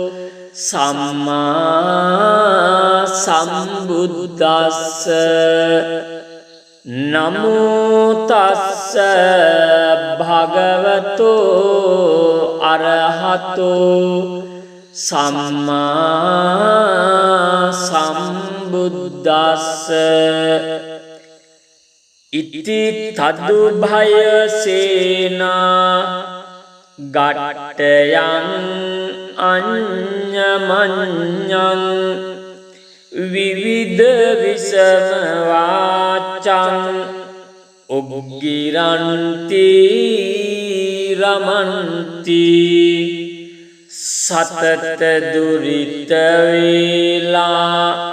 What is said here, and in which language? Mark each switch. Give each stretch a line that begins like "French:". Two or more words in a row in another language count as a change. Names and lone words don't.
Pali: සම්මා සම්බුද්දස්ස නමෝ තස්ස භගවතු අරහතෝ සම්මා සම්බුද්දස්ස ඉති තදුභය සේනා ගට්ටයන් අඤ්ඤමඤ්ඤං විවිධ විසම වාචං උග්ගිරන්ති රමන්ති සතත දුරිත වේලා